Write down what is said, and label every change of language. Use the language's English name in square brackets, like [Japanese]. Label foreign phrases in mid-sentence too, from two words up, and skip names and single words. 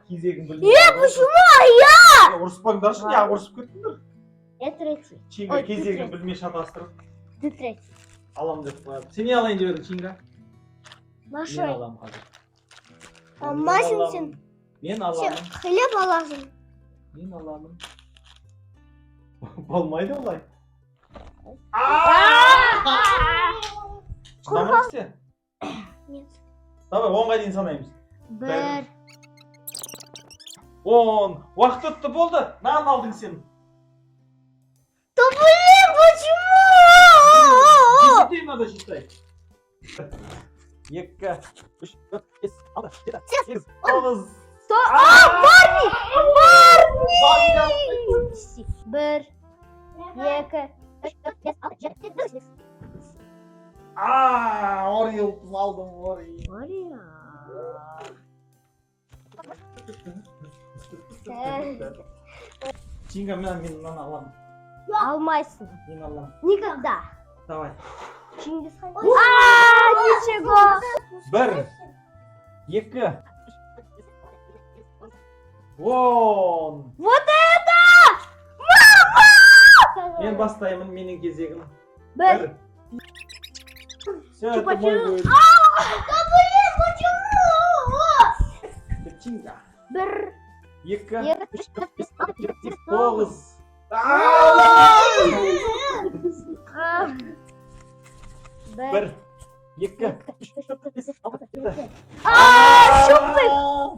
[Kazakh] Кезегім білмейді. [Russian] Почему я? [Kazakh] Ұрыспаңдаршы, я ұрысып кеттіңдер. [Russian] Я третий. [Kazakh] Чинга кезегін білмей шатастырып. [Russian] Ты третий. [Kazakh] Алам деп қояды. Сен не алайын деп едің, Чинга? Мен [Russian] Большой. [Kazakh] алам қазір. Масин сен. Мен аламын. Хлеб аласың. Мен аламын. Болмайды олай. Шыдамай істе. [Russian] Нет. [Kazakh] Давай, 10-ға дейін санаймыз. 1. 10. Уақыт өтті, болды. Нан алдың сен. [Russian] Да блин, почему? Десятей надо считать. 2, 3, 4, 5, 6, 7, 8, 9. Барни! Барни! 1, 2, 3, 4, 5, 6, 7, 8. [Kazakh] Орел алдым, орел. Чинга, мен мынаны аламын. Алмайсың. Мен аламын. [Russian] Никогда. Давай. Чингисхан. Ничего. 1, 2. Вон. Вот это! [Kazakh] Мен бастаймын, менің кезегім. 1. [Russian] Все, это мой будет. Да блин, почему? Чинга. 1, 2, 2, 3, 4, 5, 6, 9. 1, 2, 3, 4, 5, 6, 7.